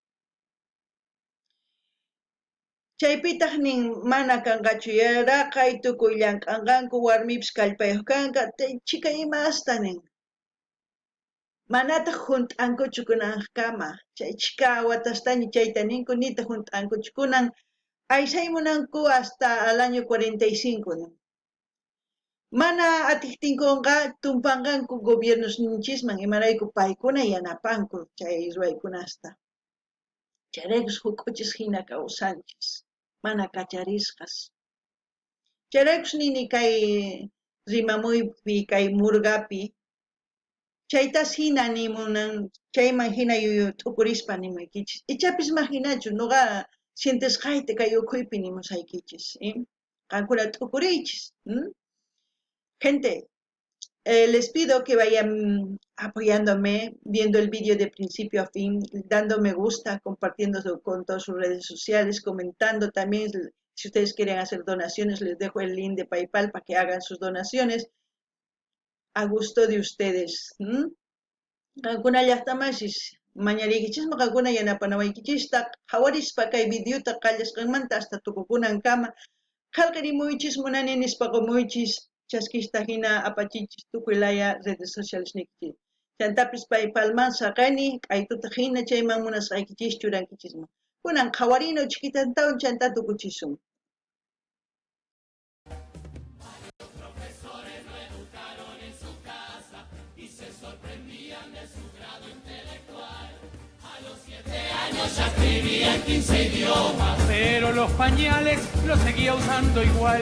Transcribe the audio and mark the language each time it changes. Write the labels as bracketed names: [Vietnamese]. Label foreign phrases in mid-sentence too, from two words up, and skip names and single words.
[Quechua] Chaypitaq nin mana kanqachu yaraqay tukuy llank'anqanku warmipis kallpayuq kanqa chika imasta nin. Manataq hunt'ankuchu kunankama, chay chika watastaña chayta ninku nita hunt'ankuchu kunan aysaymunanku [Spanish] hasta al año 45 [Quechua] nin. Mana atiptinkunqa tumpanqanku gobiernos ninchisman imarayku paykuna yanapanku chay ruwaykunasta. Chayraykus huk uchis hina kawsanchis, mana kacharisqas. Chayraykus nini kay rimamuypi kay murgapi, chaytas hina nimunan, chayman hina yuyu t'ukurispa nimaykichis. Ichapis mahinachu, nuqa sientesqayta kay ukhuypi nimusaykichis, qankuna t'ukuriychis. [Spanish] Gente, les pido que vayan apoyándome, viendo el vídeo de principio a fin, dando me gusta, compartiendo con todas sus redes sociales, comentando también. Si ustedes quieren hacer donaciones, les dejo el link de PayPal para que hagan sus donaciones a gusto de ustedes. [Quechua] Alguna llaqtamashis mañarikichis alguna yanapanawaykichista hawarispa kay videota qallasqanmanta hasta tukukunankama qallqirimuychis munani nispa qumuychis chaskista hina apachichis tukuylaya [Spanish] redes sociales [Quechua] nikichis. Chantapis pay palman saqani, kaytuta hina chayman munasqaykichis churankichisman. Kunan qhawarino chiquitantawan chanta tukuchisun. [Spanish] Ya escribía en 15 idiomas, pero los pañales los seguía usando igual.